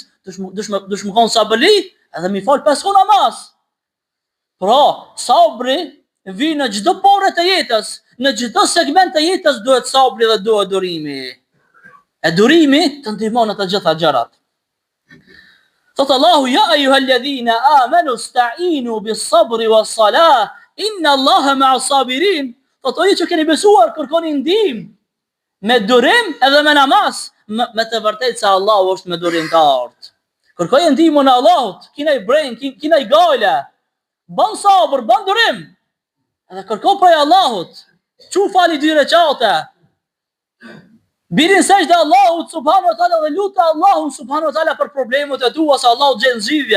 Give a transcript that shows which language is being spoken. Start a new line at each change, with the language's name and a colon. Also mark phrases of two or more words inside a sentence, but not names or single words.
Albanian: Dush më kon sabëli, edhe mi fal 5 namaz. Pra, sabri vjen në çdo porë të jetës, në çdo segment të jetës duhet sabri dhe duhet durimi. E durimi të ndihmon ato gjitha gjërat.
Arabic: Thot Allahu, يا أيها الذين آمنوا استعينوا بالصبر والصلاة إن الله مع الصابرين.
Albanian: Thot o ju që keni besuar, kërkoni ndihmë me durim edhe me namaz, me të vërtetë se Allahu është me durimtar. Kërkoj ndihmën e Allahut, kina i breng, kina i gale, bën sabër, bën durim, edhe kërko prej Allahut, çu fali 2 rekate, birin sejdë Allahut
Arabic: سبحانه وتعالى
Albanian: dhe lutë Allahun
Arabic: سبحانه وتعالى
Albanian: për problemet e tua, se Allahu gjen zgjidhje.